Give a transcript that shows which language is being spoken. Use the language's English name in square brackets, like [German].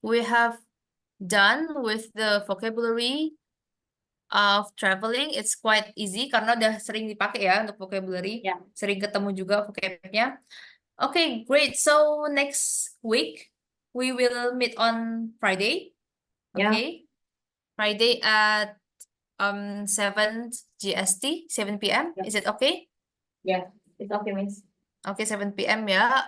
[English] We have done with the vocabulary of traveling. It's quite easy [Indonesian] karena udah sering dipakai ya untuk vocabulary. [English] Yeah. [Indonesian] Sering ketemu juga vocabnya. [English] Okay, great. So next week we will meet on Friday. Yeah. Okay. Friday at 7 GST, 7 p.m. Yeah. Is it okay? Yeah, it's okay, Miss. Okay, 7 p.m. Yeah.